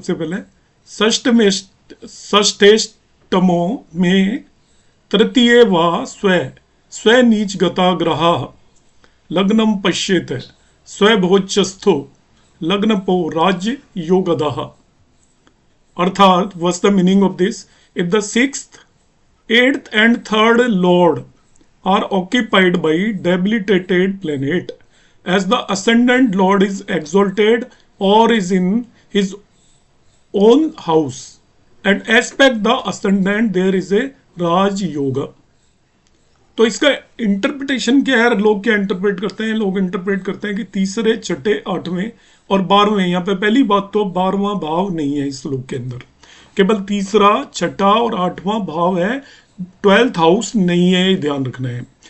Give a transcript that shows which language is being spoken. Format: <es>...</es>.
<sa>सबसे पहले षष्ठेष्टमो में तृतीय वा स्व नीच गता ग्रहा लग्नम पश्येत स्वभोजस्थो लग्नपो राज्य योगदः।</sa> <en>अर्थात what's the meaning of this? If the 6th, 8th and 3rd lord are occupied by debilitated planet, as the ascendant lord is exalted or is in his own house and aspect the ascendant, there is a Raj Yoga.</en> <hi>तो इसका interpretation क्या है? लोग क्या interpret करते हैं? लोग interpret करते हैं कि तीसरे, छठे, 8वें और 12वें, यहाँ पे पहली बात तो 12वां भाव नहीं है इस श्लोक के अंदर, केवल तीसरा, छठा और 8वां भाव है, 12th हाउस नहीं है, ये ध्यान रखना है।</hi>